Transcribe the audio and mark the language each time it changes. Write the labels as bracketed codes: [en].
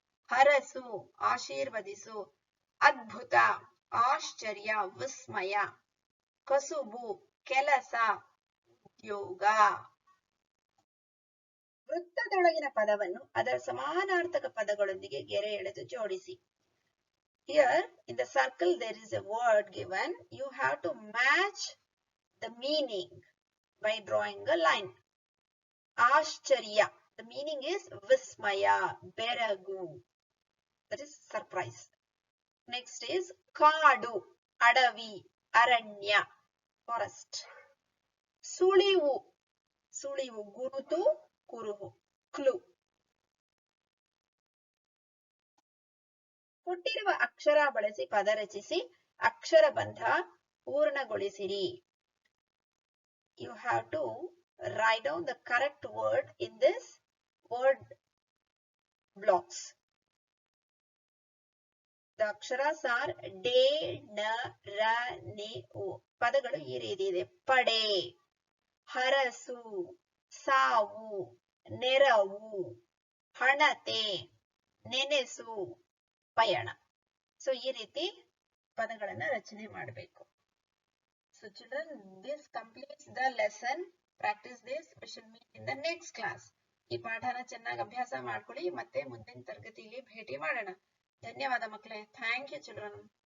[kn] ಹರಸು, ಆಶೀರ್ವದಿಸು. ಅದ್ಭುತ, ಆಶ್ಚರ್ಯ, ವಿಸ್ಮಯ. ಕಸುಬು, ಕೆಲಸ, ಉದ್ಯೋಗ. ವೃತ್ತದೊಳಗಿನ ಪದವನ್ನು ಅದರ ಸಮಾನಾರ್ಥಕ ಪದಗಳೊಂದಿಗೆ ಗೆರೆ ಎಳೆದು ಜೋಡಿಸಿ. [en] Here in the circle there is a word given. You have to match the meaning by drawing a line. Ashcharya. The meaning is Vismaya, Beragu. That is surprise. Next is Kadu, Adavi, Aranya, forest. Sulivu. Sulivu, Gurutu, Kuruhu, clue. [kn] ಕೊಟ್ಟಿರುವ ಅಕ್ಷರ ಬಳಸಿ ಪದ ರಚಿಸಿ ಅಕ್ಷರ ಬಂಧ ಪೂರ್ಣಗೊಳಿಸಿರಿ. [en] You have to write down the correct word in this word blocks. The aksharas are de, na, ra, ne, o. [kn] ಪದಗಳು ಈ ರೀತಿ ಇದೆ. ಪಡೆ, ಹರಸು, ಸಾವು, ನೆರವು, ಹಣತೆ, ನೆನೆಸು, ಪಯಣ. ಸೊ ಈ ರೀತಿ ಪದಗಳನ್ನ ರಚನೆ ಮಾಡಬೇಕು. [en] So children, this completes the lesson. Practice this. We shall meet in the next class. [kn] ಈ ಪಾಠನ ಚೆನ್ನಾಗಿ ಅಭ್ಯಾಸ ಮಾಡ್ಕೊಳ್ಳಿ. ಮತ್ತೆ ಮುಂದಿನ ತರಗತಿಯಲ್ಲಿ ಭೇಟಿ ಮಾಡೋಣ. ಧನ್ಯವಾದ ಮಕ್ಕಳೇ. [en] Thank you children.